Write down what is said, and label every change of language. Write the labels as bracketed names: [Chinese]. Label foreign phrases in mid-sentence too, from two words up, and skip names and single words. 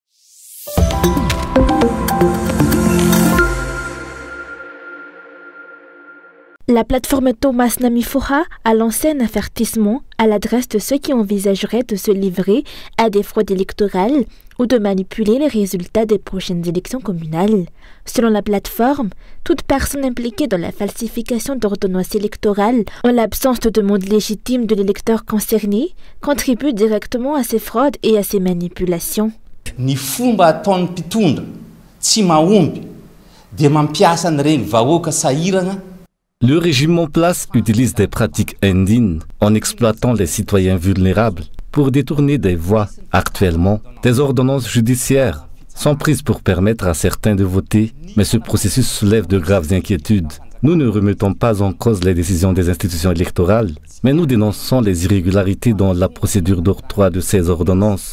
[French] La plateforme Thomas Namifoha a lancé un avertissement à l'adresse de ceux qui envisageraient de se livrer à des fraudes électorales ou de manipuler les résultats des prochaines élections communales. Selon la plateforme, toute personne impliquée dans la falsification d'ordonnances électorales en l'absence de demande légitime de l'électeur concerné contribue directement à ces fraudes et à ces manipulations. [Malagasy] Ny fomba ataon'ny mpitondra tsy mahomby dia mampiasa an'ireny vahoaka sahirana. [French] Le régime en place utilise des pratiques indignes en exploitant les citoyens vulnérables pour détourner des voies. Actuellement, des ordonnances judiciaires sont prises pour permettre à certains de voter, mais ce processus soulève de graves inquiétudes. Nous ne remettons pas en cause les décisions des institutions électorales, mais nous dénonçons les irrégularités dans la procédure d'octroi de ces ordonnances.